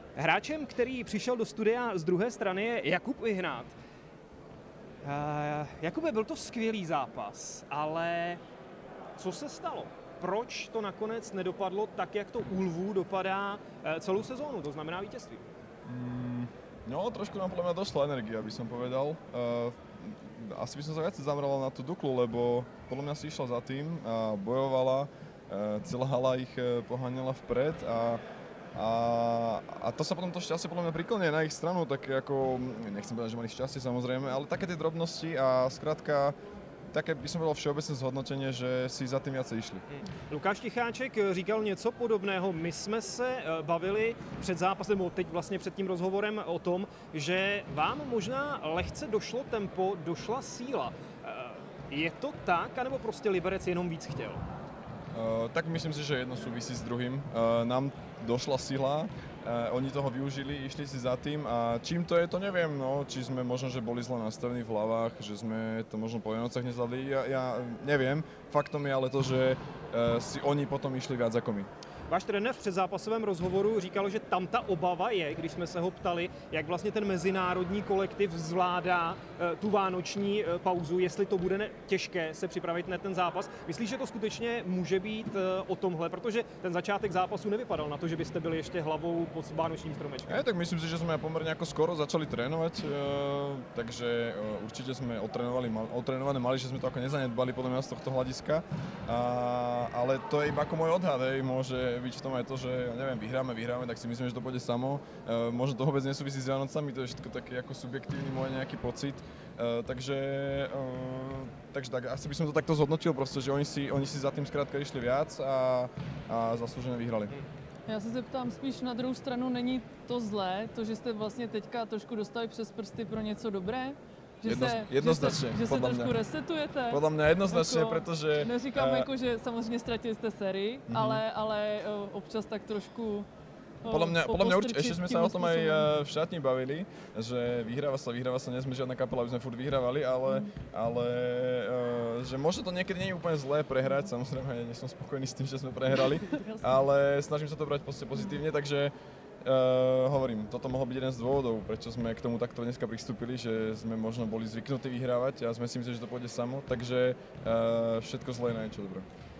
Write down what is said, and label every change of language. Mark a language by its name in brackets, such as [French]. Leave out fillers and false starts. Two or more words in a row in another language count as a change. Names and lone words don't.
[Czech] Hráčem, který přišel do studia z druhé strany, je Jakub Vyhnát. Jakube, byl to skvělý zápas, ale co se stalo? Proč to nakonec nedopadlo tak, jak to u Lvů dopadá celou sezónu, to znamená vítězství? [Slovak] No, trošku nám podľa mňa došla energia, by som povedal. Asi by som sa viac zameral na tú Duklu, lebo podľa mňa si išla za tým a bojovala, celá hala ich poháňala vpred a to sa potom to šťastie podľa mňa priklonie na ich stranu, tak ako, nechcem povedať, že mali šťastie samozrejme, ale také tie drobnosti a skrátka také by som povedal všeobecné zhodnotenie, že si za tím viacej išli. [Czech] Lukáš Ticháček říkal něco podobného. My jsme se bavili před zápasem, nebo teď vlastně před tím rozhovorem o tom, že vám možná lehce došlo tempo, došla síla. Je to tak, anebo prostě Liberec jenom víc chtěl? [Slovak] Tak myslím si, že jedno súvisí s druhým. Nám došla sila, oni toho využili, išli si za tým a čím to je, to neviem, no, či sme možno, že boli zle nastavení v hlavách, že sme to možno po Vianocach nezvládli, ja neviem. Faktom je ale to, že si oni potom išli viac ako my. [Czech] Váš trenér v předzápasovém rozhovoru říkal, že tam ta obava je, když jsme se ho ptali, jak vlastně ten mezinárodní kolektiv zvládá tu vánoční pauzu, jestli to bude těžké se připravit na ten zápas. Myslíš, že to skutečně může být o tomhle, protože ten začátek zápasu nevypadal na to, že byste byli ještě hlavou pod vánočním stromečkem? [Slovak] Tak myslím si, že sme pomerne ako skoro začali trénovať, takže určite sme otrénované mali, že sme to ako nezanedbali podľa mňa z tohto hľadiska, ale to je iba ako môj odhad, môže byť v tom aj to, že ja neviem, vyhráme, tak si myslím, že to pôjde samo. Možno to vôbec nesúvisí s Vianocami, to je všetko taký ako subjektívny môj nejaký pocit. Takže tak, asi by som to takto zhodnotil, proste, že oni si za tým skrátka išli viac a zaslúžené vyhrali. [Czech] Já se zeptám spíš na druhou stranu, není to zlé, to, že jste vlastně teďka trošku dostali přes prsty pro něco dobré? Jednoznačně, že se trošku resetujete? Podle mě jednoznačně, jako, protože... Neříkám jako, že samozřejmě ztratili jste sérii, ale občas tak trošku... [Slovak] Podľa mňa určite, ešte sme sa o tom aj v šatni bavili, že vyhráva sa, nie sme žiadna kapela, aby sme furt vyhrávali, ale že možno to niekedy nie je úplne zlé prehrať, samozrejme ja nie som spokojný s tým, že sme prehrali, ale snažím sa to brať pozitívne, takže hovorím, toto mohol byť jeden z dôvodov, prečo sme k tomu takto dneska pristúpili, že sme možno boli zvyknutí vyhrávať a sme si mysleli, že to pôjde samo, takže všetko zlé je na niečo dobré.